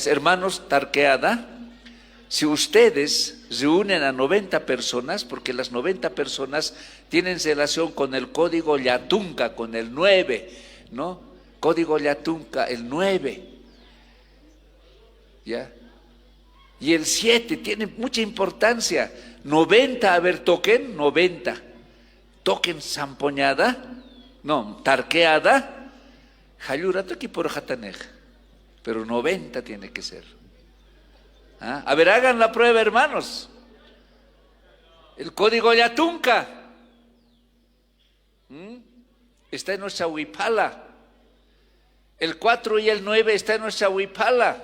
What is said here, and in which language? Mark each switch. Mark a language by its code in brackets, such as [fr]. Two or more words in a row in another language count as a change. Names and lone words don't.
[es] Hermanos, tarqueada, si ustedes reúnen a 90 personas, porque las 90 personas tienen relación con el código Yatunca, con el 9, ¿no? Código Yatunca, el 9. ¿Ya? Y el 7 tiene mucha importancia. 90, a ver, toquen, 90. Toquen zampoñada, no, tarqueada, [ay] jayura toqui por jatanej. [es] Pero 90 tiene que ser. ¿Ah? A ver, hagan la prueba, hermanos. El código Yatunca está en nuestra huipala. El 4 y el 9 está en nuestra huipala.